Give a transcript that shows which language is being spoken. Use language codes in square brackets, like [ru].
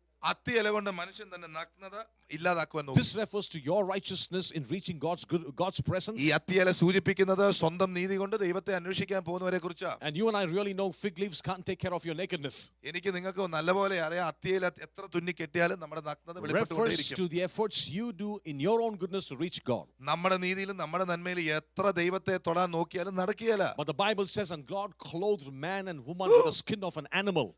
[ml] അത്തി ഇല കൊണ്ട് മനുഷ്യൻ തന്നെ നഗ്നത ഇല്ലാതാക്കുവാൻ നോക്കി. [en] This refers to your righteousness in reaching God's presence. [ml] ഈ അത്തി ഇല സൂചിപ്പിക്കുന്നത് സ്വന്തം നീതി കൊണ്ട് ദൈവത്തെ അന്വേഷിക്കാൻ പോകുന്നവരെ കുറിച്ചാ. [en] And you and I really know fig leaves can't take care of your nakedness. [ml] എനിക്ക് നിങ്ങൾക്ക് നല്ലപോലെ അറിയാം, അത്തി ഇല എത്ര തുന്നി കെട്ടിയാലും നമ്മുടെ നഗ്നത വെളിപ്പെട്ടുകൊണ്ടേയിരിക്കും. [en] Refers to the efforts you do in your own goodness to reach God. [ml] നമ്മുടെ നീതിയിലും നമ്മുടെ നന്മയിലും എത്ര ദൈവത്തെ തൊടാൻ നോക്കിയാലും നടക്കുകയില്ല. [en] But the Bible says, and God clothed man and woman with the skin of an animal.